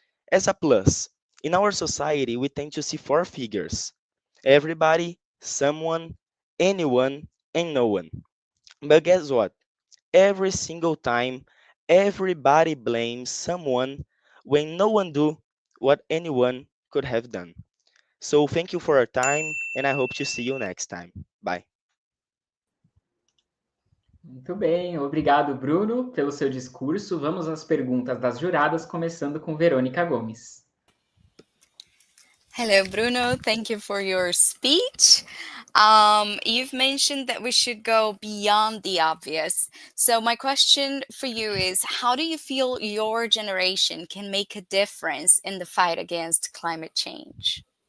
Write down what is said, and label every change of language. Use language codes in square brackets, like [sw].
[en] As a plus, in our society, we tend to see four figures: everybody, someone, anyone, and no one. But guess what? Every single time, everybody blames someone when no one do what anyone could have done. So thank you for your time, and I hope to see you next time. Bye. [pt] Muito bem, obrigado, Bruno, pelo seu discurso. Vamos às perguntas das juradas, começando com Verônica Gomes. [en] Hello, Bruno. Thank you for your speech. You've mentioned that we should go beyond the obvious. So, my question for you is, how do you feel your generation can make a difference in the fight against climate change?